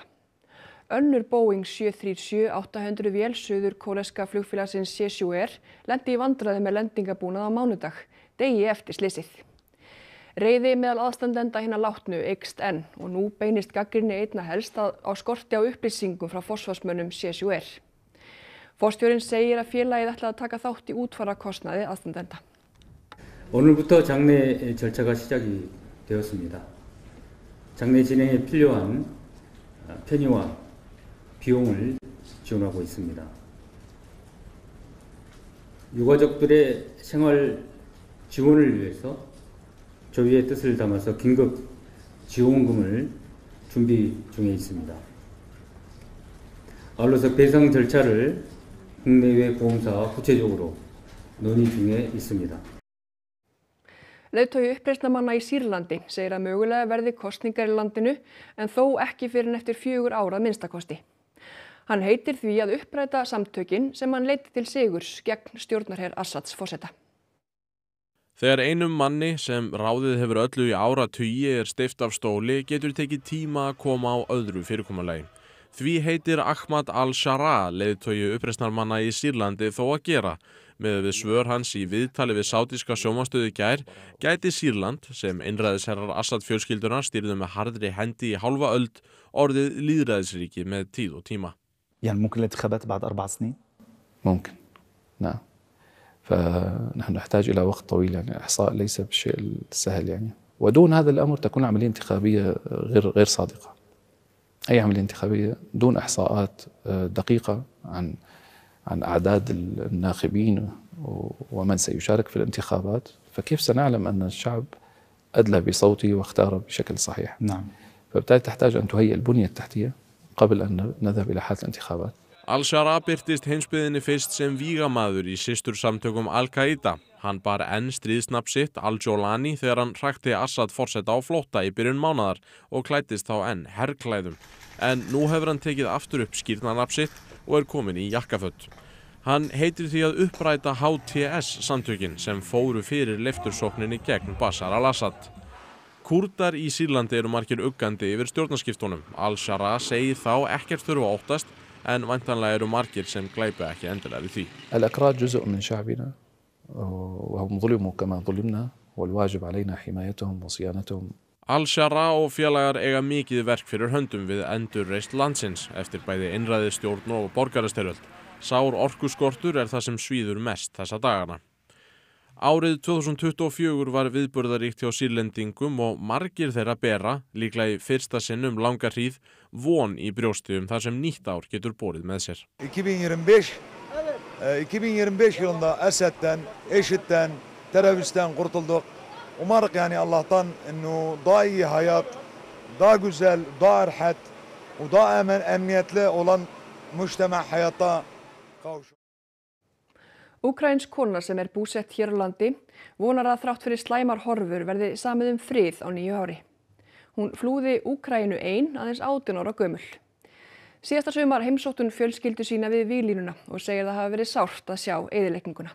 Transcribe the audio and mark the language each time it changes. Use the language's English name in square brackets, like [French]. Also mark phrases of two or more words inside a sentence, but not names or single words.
[Icelandic] Önnur Boeing 737-800 vél suður-kóreska flugfélagsins Jeju lenti í vandræði með lendingabúnað á mánudag, degi eftir slysið. Reiði meðal aðstandenda hinna látnu eykst enn og nú beinist gagnrýni einna helst á skorti á upplýsingum frá forsvarsmönnum Jeju. Forstjórinn segir að félagið ætla að taka þátt í útfararkostnaði aðstandenda. [Korean] 오늘부터 장례 절차가 시작이 되었습니다. 장례 진행에 필요한 편의와 비용을 지원하고 있습니다. 유가족들의 생활 지원을 위해서 조위의 뜻을 담아서 긴급 지원금을 준비 중에 있습니다. 아울러서 배상 절차를 국내외 보험사와 구체적으로 논의 중에 있습니다. [Icelandic] Leiðtogi uppreisnarmanna í Sýrlandi segir að mögulega verði kosningar í landinu en þó ekki fyrr en eftir 4 ár að minnstakosti. Hann heitir því að uppræta samtökin sem hann leiddi til sigurs gegn stjórnarher Assads forseta. Þegar einum manni sem ráðið hefur öllu í áratugi steypt af stóli getur tekið tíma að koma á öðru fyrirkomulagi. Því heitir Ahmad al-Sharaa leiðtogi uppreisnarmanna í Sýrlandi þó að gera. Með við svör hans í viðtali við sátíska sjónvarpsstöð í gær gæti Sýrland, sem einræðisherrar Assad fjölskyldunar stýrðu með harðri hendi í hálfa öld, orðið lýðræðisríki með tíð og tíma. [Arabic] يعني ممكن الانتخابات بعد 4 سنين؟ ممكن نعم فنحن نحتاج إلى وقت طويل يعني الإحصاء ليس بالشيء السهل يعني ودون هذا الأمر تكون عملية انتخابية غير صادقة أي عملية انتخابية دون إحصاءات دقيقة عن أعداد الناخبين ومن سيشارك في الانتخابات فكيف سنعلم أن الشعب أدلى بصوته واختار بشكل صحيح نعم فبالتالي تحتاج أن تهيئ البنية التحتية قبل أن نذهب إلى حالة الانتخابات. [Icelandic] Al-Sharaa birtist heimsbyggðinni fyrst sem vígamaður í systursamtökum Al-Qaida. Hann bar enn stríðsnafn sitt Al-Jolani þegar hann hrakti Assad forseta á flótta í byrjun mánaðar og klæddist þá enn herrklæðum. En nú hefur hann tekið aftur upp skírnarnafn sitt og kominn í jakkaföt. Hann heitir því að uppræta HTS samtökin sem fóru fyrir leiftursókninni gegn Bashar al-Assad. Kúrdar í Sýrlandi eru margir uggandi yfir stjórnarskiptunum. Al-Sharaa segir þá ekkert þurfa að óttast en væntanlega eru margir sem glæpa ekki endilega við því. [Arabic] الأكراد جزء من شعبنا وهم ظلموا كما ظلمنا والواجب علينا حمايتهم وصيانتهم. [Icelandic] Al-Sharaa og félagar eiga mikið verk fyrir höndum við endurreist landsins eftir bæði einræðisstjórn og borgarastyrjöld. Sár orkuskortur það sem svíður mest þessa dagana. Árið 2024 var viðburðaríkt hjá Sýrlendingum og margir þeirra bera, líklega í fyrsta sinn langa hríð, von í brjósti þar sem nýtt ár getur borið með sér. [Turkish] 2025 yılında Esed'den, IŞİD'den, teröristten kurtulduk. Umarım yani Allah'tan انه daha iyi hayat, daha güzel, daha rahat ve daha emniyetli olan mujtema hayata kavuşur. [Icelandic] Úkraínsk kona sem búsett hér á landi vonar að þrátt fyrir slæmar horfur verði samið frið á nýju ári. Hún flúði Úkraínu ein aðeins 18 ára gömul. Síðasta sumar heimsótti hún fjölskyldu sína við víglínuna og segir það hafa verið sárt að sjá eyðilegginguna.